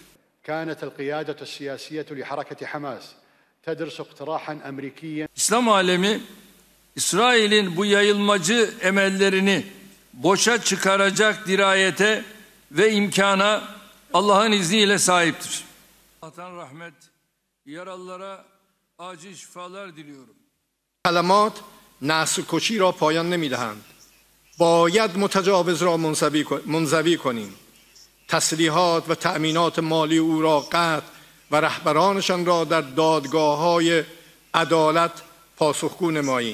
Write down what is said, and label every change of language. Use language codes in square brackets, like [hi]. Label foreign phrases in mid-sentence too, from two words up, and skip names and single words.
[tr] İslam alemi İsrail'in bu yayılmacı emellerini boşa çıkaracak dirayete ve imkana Allah'ın izniyle sahiptir. Allah'tan rahmet, yaralılara acil şifalar diliyorum. [fa] کلمات نسل کشی را پایان نمیدهند. باید متجاوز را منزوی کنیم. تسلیحات و تأمینات مالی او را قطع و رهبرانشان را در دادگاه‌های عدالت پاسخگو نماییم.